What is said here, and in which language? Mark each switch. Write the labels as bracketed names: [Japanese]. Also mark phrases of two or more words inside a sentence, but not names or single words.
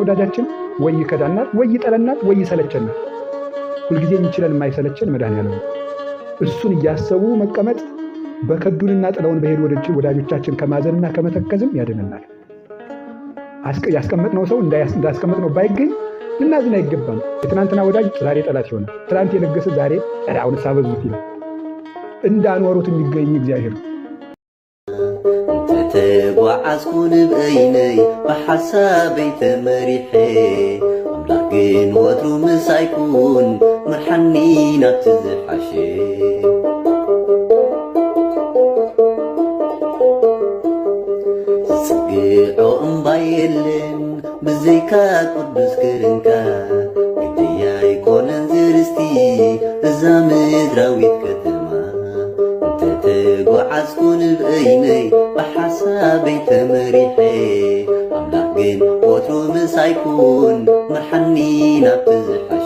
[Amharic] ወዳጃችን፣ ወይ ይከዳናል፣ ወይ ይጠለናል፣ ወይ ይሰለቸናል። ሁልጊዜ የሚችለን የማይሰለቸን መድኃኒዓለም ነው። እሱን እያሰቡ መቀመጥ በከዱንና ጥለውን በሄዱ ወዳጆቻችን ከማዘንና ከመተከዝም ያድነናል። ያስቀመጥነው ሰው እንዳስቀመጥነው ባይገኝ ልናዝን አይገባም። የትናንትና ወዳጅ ዛሬ ጠላት ይሆናል። ትናንት የለገሰ ዛሬ አሁን ሳበዙት ይላል። እንዳኖሩት የሚገኝ እግዚአብሔር ነው። [Tigrinya] ተጓዓዝኩን በይነይ በሐሳበይ ተመሪሐ አምላክ ግን ወትሩ ምሳይኩን መርሐኒ ናብቲ ዝሓሸ ዝጽግዖ እምባ የለን ብዘይካ ቅዱስ ክርንካ ግድያ ይኮነን ዝርስቲ እዛ ምድራዊት ከተማ ተጓዓዝኩን በይነይ በሐሳበይ ተመሪሐ አምላክ ግን ወትሩ ምሳይኩን መርሐኒ ናብቲ ዝሓሸ።